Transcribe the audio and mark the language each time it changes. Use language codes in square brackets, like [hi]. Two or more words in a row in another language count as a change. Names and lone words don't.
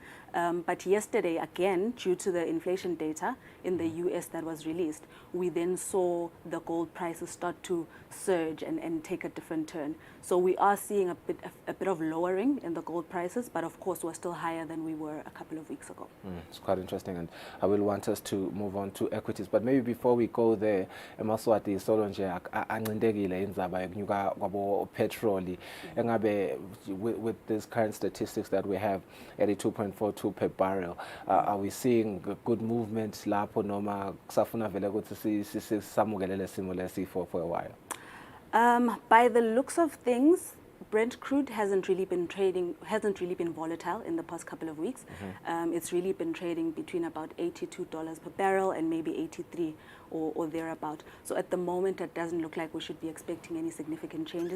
[en] But yesterday, again, due to the inflation data in the US that was released, we then saw the gold prices start to surge and take a different turn. So we are seeing a bit of lowering in the gold prices, but of course we're still higher than we were a couple of weeks ago. It's quite interesting, and I will want us to move on to equities. But maybe before we go there, [ss] eMaswati solonje ancindekile indzaba yokunyuka kwabo petrol. [en] Engabe with these current statistics that we have, 82.42 per barrel, are we seeing good movement [ss] lapho noma kusafuna vele ukuthi sisamukelele simo lesi [en] for a while? By the looks of things, Brent crude hasn't really been volatile in the past couple of weeks. It's really been trading between about $82 per barrel and maybe 83 or thereabout. So at the moment, it doesn't look like we should be expecting any significant changes.